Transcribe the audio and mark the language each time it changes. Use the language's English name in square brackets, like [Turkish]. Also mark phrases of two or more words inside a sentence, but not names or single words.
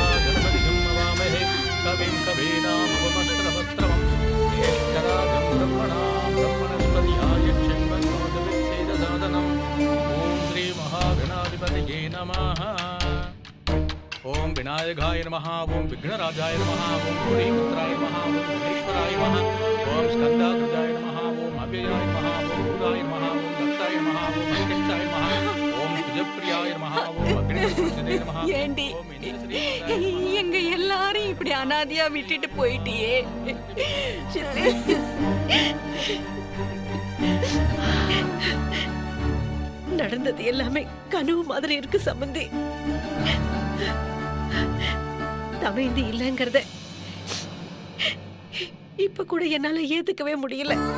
[Sanskrit] गणपतिं नमामहे कविं कवीनामुपमस्त्रवस्त्रवं ज्येष्ठराजं ब्रह्मणस्पतिहाय क्षण्वन्नोदविच्छेदसाधनम् ॐ श्रीमहागणाधिपतये नमः ओम विनायकाय नमः ओम विघ्नराजाय नमः ओम गौरीपुत्राय नमः ओम गणेश्वराय नमः ओम स्कंदाग्रजाय नमः ओम अव्ययाय नमः ओम भूताय नमः ओम दक्षाय नमः ओम अग्निष्ठाय नमः ओम तुजप्रियाय नमः ओम अग्निपुरुषाय नमः [Tamil] ஏண்டி எங்க எல்லாரும் இப்படி அனாதையா விட்டுட்டு போயிட்டியே சித்தி. நடந்தது எல்லாமே கனவு மாதிரி இருக்கு சம்பந்தி. தமைந்தி இல்லைங்கிறத இப்ப கூட என்னால ஏத்துக்கவே முடியல.